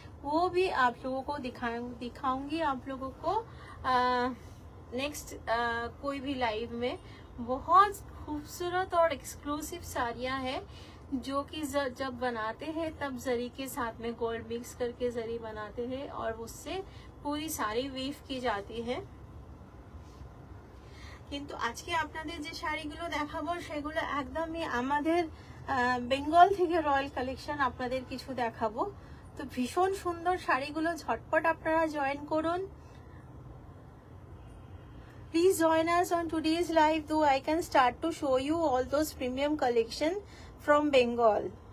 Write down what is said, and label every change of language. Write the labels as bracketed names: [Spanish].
[Hindi] वो भी आप लोगों को दिखाऊंगी आप लोगों को नेक्स्ट कोई भी लाइव में। बहुत खूबसूरत और एक्सक्लूसिव साड़ियाँ हैं, जो कि जब बनाते हैं तब जरी के साथ में गोल्ड मिक्स करके जरी बनाते हैं और उससे पूरी साड़ी वीव की जाती है। [Bangla] কিন্তু আজকে আপনাদের যে শাড়িগুলো দেখাবো সেগুলো একদমই আমাদের বেঙ্গল থেকে রয়্যাল কালেকশন আপনাদের কিছু দেখাবো। তো ভীষণ সুন্দর শাড়িগুলো, ঝটপট আপনারা জয়েন করুন। [English] Please join us on today's live, though I can start to show you all those premium collection from Bengal.